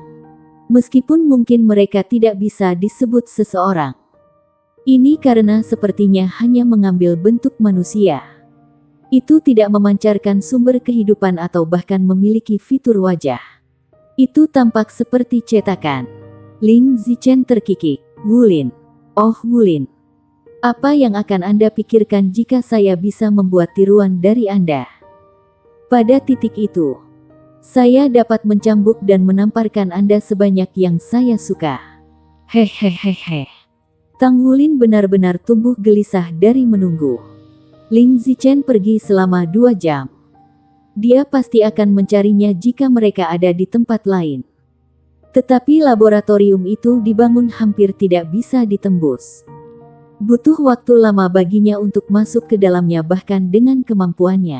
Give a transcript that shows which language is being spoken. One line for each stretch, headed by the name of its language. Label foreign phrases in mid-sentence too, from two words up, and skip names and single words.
Indonesian: Meskipun mungkin mereka tidak bisa disebut seseorang. Ini karena sepertinya hanya mengambil bentuk manusia. Itu tidak memancarkan sumber kehidupan atau bahkan memiliki fitur wajah. Itu tampak seperti cetakan. Ling Zichen terkikik. Wulin. Oh Wulin. Apa yang akan Anda pikirkan jika saya bisa membuat tiruan dari Anda? Pada titik itu, saya dapat mencambuk dan menamparkan Anda sebanyak yang saya suka. Hehehehe. Tang Wulin benar-benar tumbuh gelisah dari menunggu. Ling Zichen pergi selama 2 jam. Dia pasti akan mencarinya jika mereka ada di tempat lain. Tetapi laboratorium itu dibangun hampir tidak bisa ditembus. Butuh waktu lama baginya untuk masuk ke dalamnya bahkan dengan kemampuannya.